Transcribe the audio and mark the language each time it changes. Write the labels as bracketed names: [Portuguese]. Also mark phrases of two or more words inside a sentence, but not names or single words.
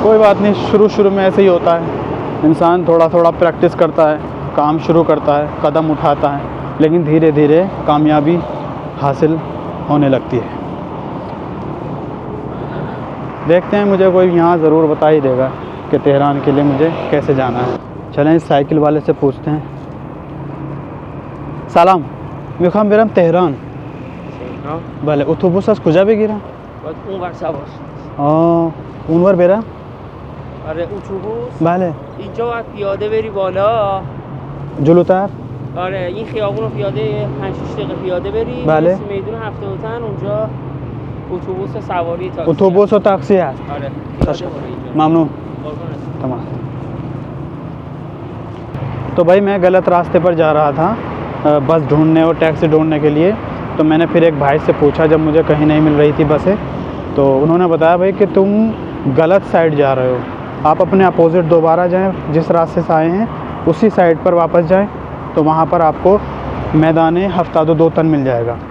[Hindi] कोई बात नहीं, शुरू में ऐसे ही होता है, इंसान थोड़ा थोड़ा प्रैक्टिस करता है, काम शुरू करता है, कदम उठाता है, लेकिन धीरे धीरे कामयाबी हासिल होने लगती है। देखते हैं, मुझे कोई यहाँ ज़रूर बता ही देगा कि तेहरान के लिए मुझे कैसे जाना है। चलें इस साइकिल वाले से पूछते हैं। सलाम, [Persian] میخوام برم تهران. بله اتوبوس از کجا بگیرم؟ باید اونور سوار. اونور برم؟ آره اتوبوس. بله. اینجا باید پیاده بری بالا. جلوتر؟ آره این خیابون رو پیاده 5-6 دقیقه پیاده بری. بله. برسی میدون هفته تن اونجا اتوبوس سواری تاکسی. اتوبوس و تاکسی هست. آره. پیاده برو اینجا. ممنون. قربونت. [Hindi] तमाम। तो भाई मैं गलत रास्ते पर जा रहा था बस ढूंढने और टैक्सी ढूंढने के लिए। तो मैंने फिर एक भाई से पूछा जब मुझे कहीं नहीं मिल रही थी बसें, तो उन्होंने बताया भाई कि तुम गलत साइड जा रहे हो, आप अपने अपोजिट दोबारा जाएं, जिस रास्ते से आए हैं उसी साइड पर वापस जाएं, तो वहाँ पर आपको मैदान हफ्तादो दो तन मिल जाएगा।